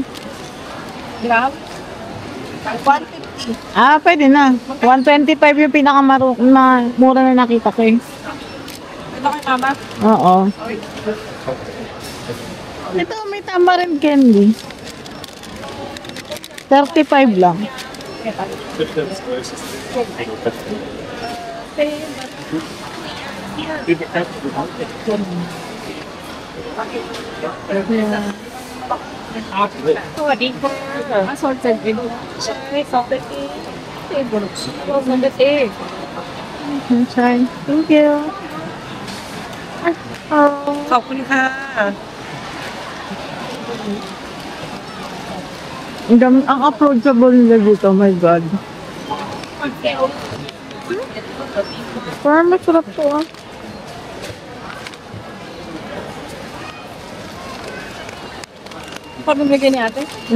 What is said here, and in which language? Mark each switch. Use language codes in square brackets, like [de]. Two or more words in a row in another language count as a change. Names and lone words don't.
[tl] Gram? 150. Ah, pwede na. 125 yung mura na nakita ko eh. Ito kay mama. Oo. Ito, may [en] tamarind candy. [tl] 35 lang. [en] Assorted egg. Salted egg. Salted egg. Try. Thank you. Oh. [th] ขอบคุณค่ะ [tl] Ang approachable nila dito, [en] oh my God. [tl] Parang masarap to ah. Parang binigay ni ate.